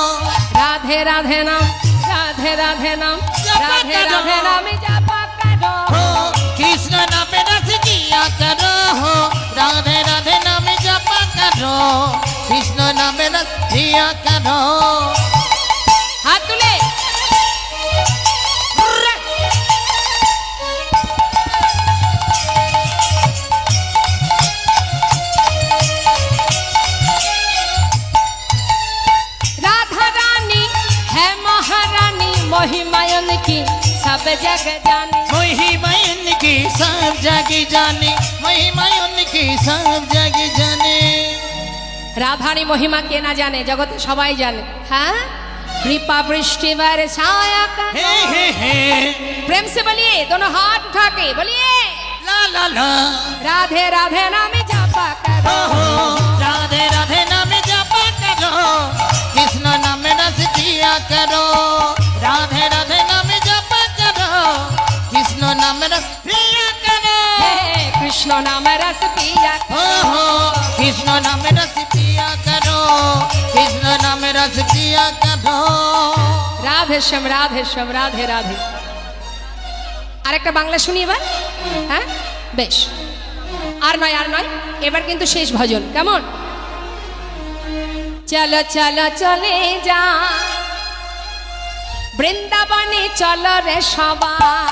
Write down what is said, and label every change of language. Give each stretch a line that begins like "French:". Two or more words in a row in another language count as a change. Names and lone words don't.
Hindi: राधे राधे नाम राधे राधे नाम राधे राधे नाम जप करो कृष्ण नाम रस पिया करो राधे राधे नाम जप करो कृष्ण नाम रस पिया करो। हाथ तुले राधा रानी है महारानी महिमायन की सब जग जानी। महिमा उनकी सब जग जाने महिमा उनकी सब जग जाने।
Bangla: রাধারী মহিমা কে না জানে, জগতে সবাই জানে।
Hindi: হ্যাঁ कृपा वृष्टि बरसाया करो। हे हे हे प्रेम से बोलिए, दोनों हाथ उठा के बोलिए ला ला ला राधे राधे नाम जपा करो राधे राधे नाम जप करो कृष्ण नाम रस पिया करो राधे राधे नाम जप करो कृष्ण नाम रस पिया करो हे कृष्ण नाम रस पिया कृष्ण नाम रस पिया करो कृष्ण नाम रस पिया करो।
Bangla: রাধে শ্যাম রাধে শ্যাম রাধে রাধে। আরেকটা বাংলা শুনি এবার। হ্যাঁ বেশ, আর নয় আর নয়, এবার কিন্তু শেষ ভজন, কেমন? চলো চলো চলে যা বৃন্দাবনে চলো রে সবাই।